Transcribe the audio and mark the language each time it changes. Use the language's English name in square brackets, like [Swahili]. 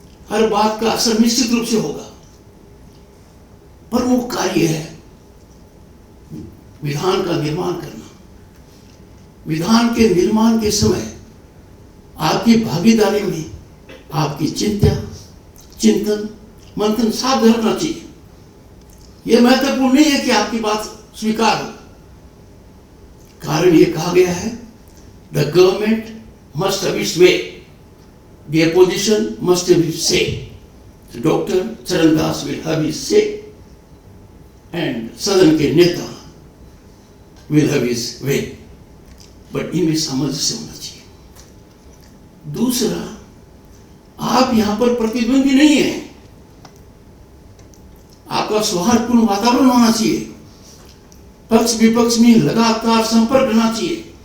[Hindi] हर बात का असर निश्चित रूप से होगा। प्रमुख कार्य है विधान का निर्माण करना। विधान के निर्माण के समय आपकी भागीदारी में आपकी चिंता, चिंतन, मंथन साथ रखना चाहिए। यह महत्वपूर्ण नहीं है कि आपकी बात स्वीकार हो। कारण यह कहा गया है, [English] The government must have its way, the opposition must have its say. So Dr. Charandas will have his say, and [Hindi] सदन के नेता [English] will have his way. [Hindi] But इनमें समझ से होना चाहिए। दूसरा, आप यहां पर प्रतिद्वंदी नहीं है। आपका सौहार्दपूर्ण वातावरण होना चाहिए। पक्ष विपक्ष में लगातार संपर्क रहना चाहिए।